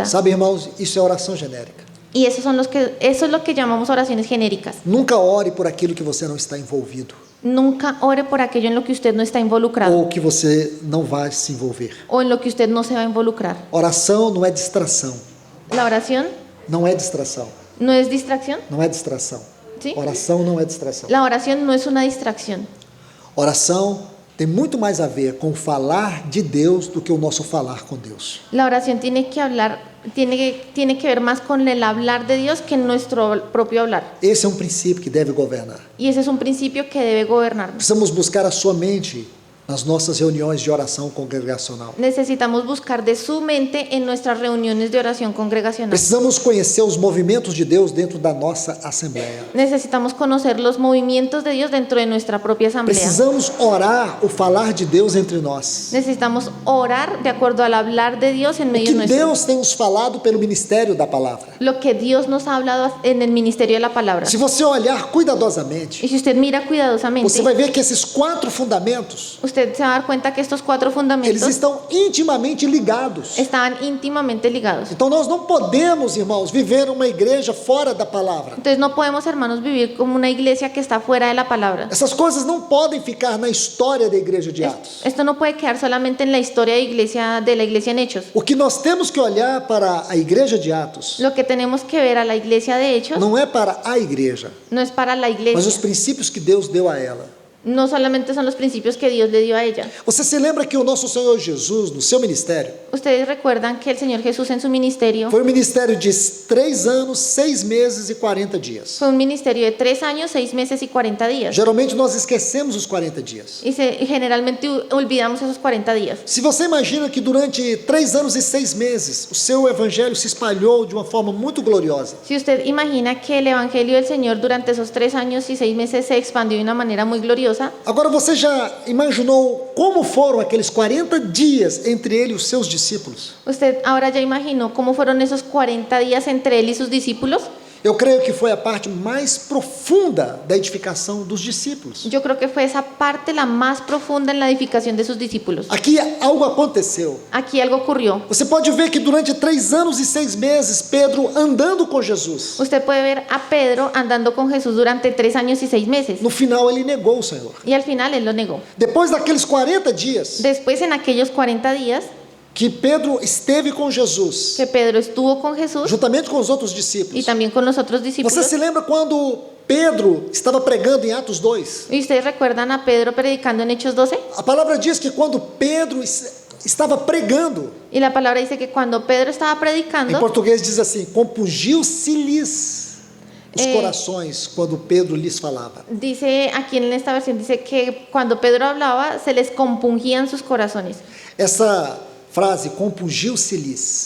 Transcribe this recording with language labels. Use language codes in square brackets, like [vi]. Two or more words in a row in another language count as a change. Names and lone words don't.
[pt] Sabe, irmãos, isso é oração genérica. [es] Y eso es lo que llamamos oraciones genéricas. [pt] Nunca ore por aquilo que você não está envolvido, [es] Nunca ore por aquello en lo que usted no está involucrado [pt] ou que você não vai se envolver. [es] o en lo que usted no se va a involucrar. [pt] Oração não é distração. [es] La oración [pt] Não é distração. [es] no es distracción, [pt] Não é distração. [es] ¿sí? [pt] Oração não é distração. [es] La oración no es una distracción. [pt] Oração tem muito mais a ver com falar de Deus do que o nosso falar com Deus. [es] La oración tiene que ver más con el hablar de Dios que nuestro propio hablar. [pt] Esse é um princípio que deve governar. [es] Y ese es un principio que debe gobernarnos. [pt] Precisamos buscar a sua mente nas nossas reuniões de oração congregacional. [es] Necesitamos buscar de su mente en nuestras reuniones de oración congregacional. [pt] Precisamos conhecer os movimentos de Deus dentro da nossa assembleia. [es] Necesitamos conocer los movimientos de Dios dentro de nuestra propia asamblea. [pt] Precisamos orar o falar de Deus entre nós. [es] Necesitamos orar de acuerdo al hablar de Dios en [pt] O [es] medio [pt] que [es] nuestro. [pt] Deus tem nos falado pelo ministério da palavra. [es] Lo que Dios nos ha hablado en el ministerio de la palabra. [pt] Se você olhar cuidadosamente, [es] Y si usted mira cuidadosamente, [pt] você vai ver que esses 4 fundamentos, [es] usted se va a dar cuenta que estos 4 [pt] eles [es] fundamentos [pt] estão intimamente ligados. [es] estaban íntimamente ligados. [pt] Então nós não podemos, irmãos, viver uma igreja fora da palavra. [es] Entonces no podemos, hermanos, vivir como una iglesia que está fuera de la palabra. [pt] Essas coisas não podem ficar na história da igreja de Atos. [es] Esto no puede quedar solamente en la historia de la iglesia en Hechos. [pt] O que nós temos que olhar para a igreja de Atos [es] Lo que tenemos que ver a la iglesia de Hechos [pt] não é para a igreja, [es] no es para la [pt] mas os [es] iglesia, [pt] princípios que Deus deu a ela. [es] no solamente son los principios que Dios le dio a ella. [pt] Você se lembra que o nosso Senhor Jesus, no seu ministério, [es] Ustedes recuerdan que el Señor Jesús en su ministerio [pt] foi um ministério de 3 anos, 6 meses e 40 dias. [es] fue un ministerio de 3 años, 6 meses y 40 días. [pt] Geralmente nós esquecemos os 40 dias. [es] Y generalmente olvidamos esos 40 días. [pt] Se você imagina que durante 3 anos e 6 meses o seu evangelho se espalhou de uma forma muito gloriosa, [es] Si usted imagina que el evangelio del Señor durante esos 3 años y 6 meses se expandió de una manera muy gloriosa, [pt] agora você já imaginou como foram aqueles 40 dias entre ele e os seus discípulos? [es] usted ahora ya imaginó cómo fueron esos 40 días entre él y sus discípulos. [pt] Eu creio que foi a parte mais profunda da edificação dos discípulos. [es] Yo creo que fue esa parte la más profunda en la edificación de sus discípulos. [pt] Aqui algo aconteceu. [es] Aquí algo ocurrió. [pt] Você pode ver que durante 3 anos e 6 meses, Pedro andando com Jesus. [es] Usted puede ver a Pedro andando con Jesús durante 3 años y 6 meses. [pt] No final ele negou o Senhor. [es] Y al final él lo negó. [pt] Depois daqueles 40 dias [es] Después, en aquellos 40 días [pt] que Pedro esteve com Jesus, [es] que Pedro estuvo con Jesús [pt] juntamente com os outros [es] y [pt] discípulos. [es] también con los otros [pt] Você [es] discípulos. [pt] se lembra quando Pedro estava pregando em Atos 2? [es] ¿Y ustedes recuerdan a Pedro predicando en Hechos 12? [pt] A palavra diz que quando Pedro estava pregando, [es] Y la palabra dice que cuando Pedro estaba [pt] em [es] predicando, [pt] português diz assim, compungiu-se-lhes os É. corações quando Pedro lhes falava. [es] dice aquí en esta versión, dice que cuando Pedro hablaba se les compungían sus corazones. [pt] Essa frase, compungiu-se-lhes,